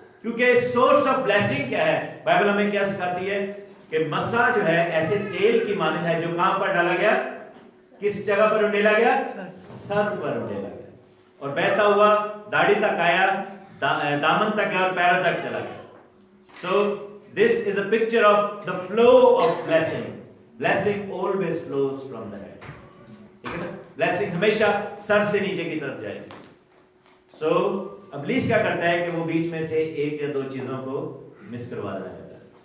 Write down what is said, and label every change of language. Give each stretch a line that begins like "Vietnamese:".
Urdu: کیونکہ source of blessing کیا ہے؟ بائبل ہمیں کیا سکھاتی ہے کہ مسا جو ہے ایسے تیل کی مانند ہے جو کہاں پر ڈالا گیا, کس جگہ پر انڈیلا گیا؟ سر پر انڈیلا گیا, اور بہتا ہوا داڑھی تک آیا, دامن تک گیا اور پیروں تک چلا گیا.
English: So this is a picture of the flow of blessing. Blessing always flows from the head.
Urdu: ٹھیک ہے نا, blessing ہمیشہ سر سے نیچے کی طرف جائے گی. So ابلیس کیا کرتا ہے کہ وہ بیچ میں سے ایک یا دو چیزوں کو مس کروا دینا چاہتا ہے.